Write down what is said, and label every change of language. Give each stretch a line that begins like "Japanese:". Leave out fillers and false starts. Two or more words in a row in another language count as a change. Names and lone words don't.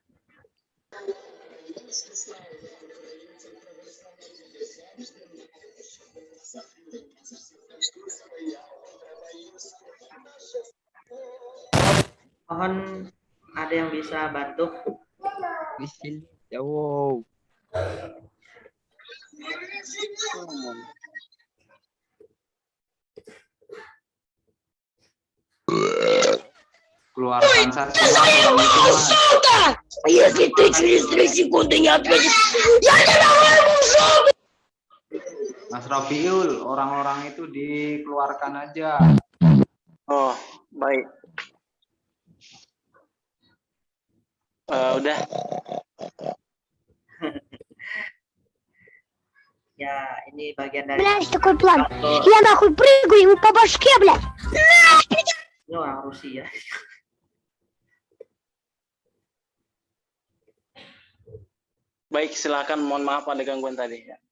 Indonesian: Mohon ada yang bisa bantu? Wow. Keluarkan saja orang itu, Mas.
Russian: Если ты через 3 секунды не ответишь, я тебя вырву зубы!
Indonesian: Mas Robiul, orang-orang itu dikeluarkan aja. Oh, baik. Udah. Ya, ini bagian dari...
Russian: Бля, есть такой план. Я нахуй прыгаю ему по башке, блядь.
Indonesian: Ini orang Rusia. Baik, silakan. Mohon maaf ada gangguan tadi.